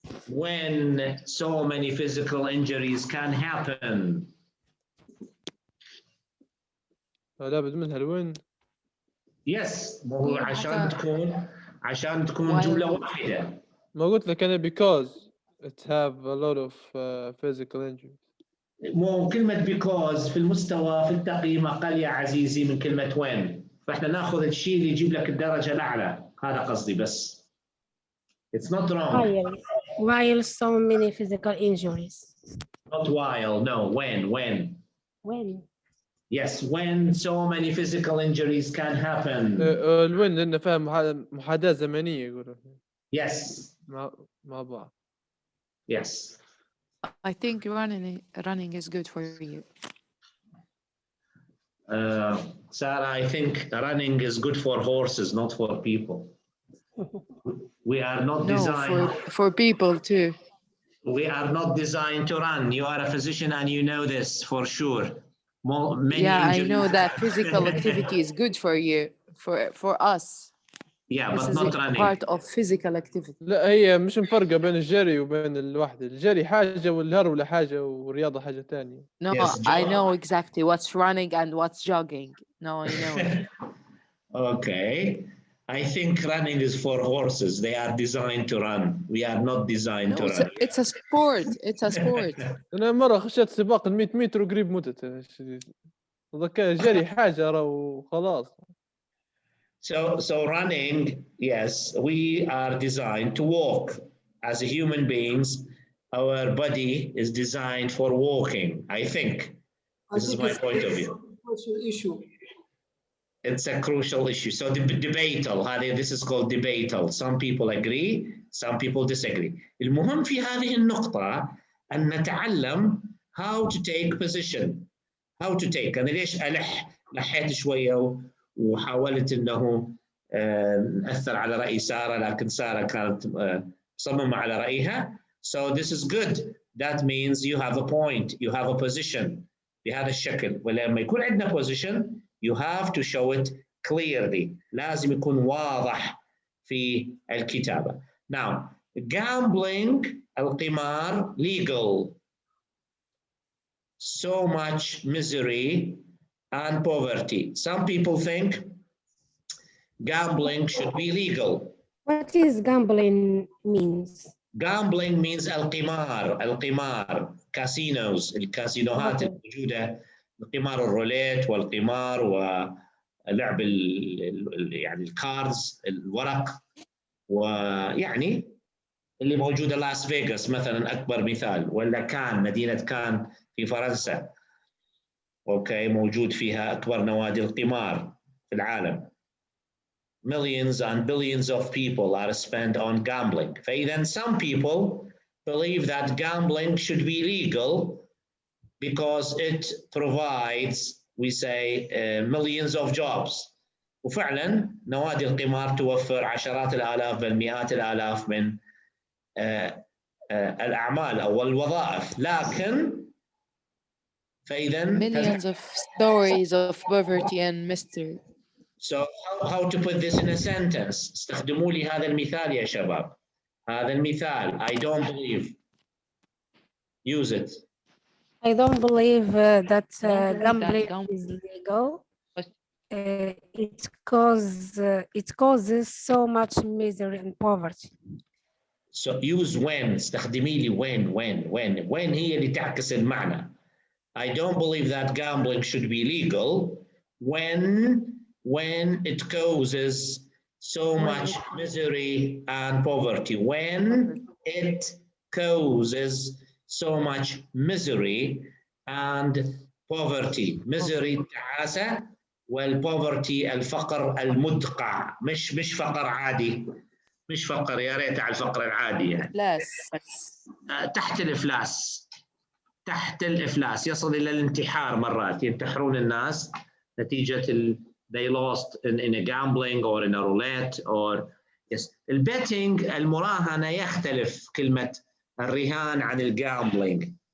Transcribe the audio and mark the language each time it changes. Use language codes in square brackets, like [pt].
[en] When so many physical injuries can happen. [ar] لابد منها الوين. Yes. مو عشان تكون جملة واحدة. ما قلت لك أنا [en] because it have a lot of physical injuries. [ar] مو كلمة because في المستوى في التقييم أقل يا عزيزي من كلمة when. فإحنا ناخذ الشيء اللي يجيب لك الدرجة الأعلى. هذا قصدي بس. [en] It's not wrong. While so many physical injuries. Not while, no, when. When? Yes, when so many physical injuries can happen. الوين لأنه فيها محادثة زمنية يقولون. Yes. مع بعض. Yes. I think running is good for you. Sarah, I think running is good for horses, not for people. We are not designed. For people too. We are not designed to run. You are a physician and you know this for sure. I know that physical activity is good for you, for us. Yeah, this but is not running. Part of physical activity. [ar] لا هي مش مفرقة بين الجري وبين الوحدة. الجري حاجة والهرولة حاجة والرياضة حاجة تانية. [en] No, yes, I know exactly what's running and what's jogging. No, I know. Okay. I think running is for horses. They are designed to run. We are not designed to run. It's a sport. It's a sport. [ar] أنا مرة خشيت سباق 100 متر وقريب متت. ذكاء جري حاجة وخلاص. [en] So running, yes, we are designed to walk. As human beings, our body is designed for walking. I think. This is my point of view. Issue. It's a crucial issue. So this is called debatable. Some people agree, some people disagree. [ar] المهم في هذه النقطة أن نتعلم [en] how to take position. How to take. [ar] أنا ليش لحيت شوية وحاولت أنه نأثر على رأي سارة، لكن سارة كانت مصممة على رأيها. [en] So this is good. That means you have a point, you have a position [ar] بهذا الشكل. ولما يكون عندنا [en] position, you have to show it clearly. [ar] لازم يكون واضح في الكتابة. [en] Now, gambling, القمار, legal. So much misery and poverty. Some people think gambling should be legal. What is gambling means? [ar] Gambling means القمار casinos الكاسينوهات الموجودة، القمار الروليت والقمار ولعب يعني الكاردز الورق، ويعني اللي موجودة لاس فيغاس مثلا أكبر مثال، ولا كان مدينة كان في فرنسا، أوكي، موجود فيها أكبر نوادي القمار في العالم. [en] Millions and billions of people are spent on gambling. فإذا some people believe that gambling should be legal because it provides, we say, millions of jobs. [ar] وفعلا نوادي القمار توفر عشرات الآلاف بل مئات الآلاف من الأعمال أو الوظائف، لكن فإذا [en] millions of stories of poverty and mystery. So how to put this in a sentence? [ar] استخدموا لي هذا المثال يا شباب. هذا المثال. [en] I don't believe. Use it. I don't believe that gambling is legal. It causes so much misery and poverty. So use when. [ar] استخدمي لي when هي اللي تعكس المعنى. [en] I don't believe that gambling should be legal when it causes so much misery and poverty. When it causes so much misery and poverty. [ar] Misery التعاسة والpoverty الفقر المدقع. مش فقر عادي. مش فقر، يا ريت على الفقر العادي يعني. إفلاس. تحت الإفلاس. تحت الإفلاس، يصل إلى الانتحار مرات، ينتحرون الناس نتيجة [en] they lost in a gambling or in a roulette or yes. [ar] البيتنج المراهنة يختلف كلمة الرهان عن الجامبلينج.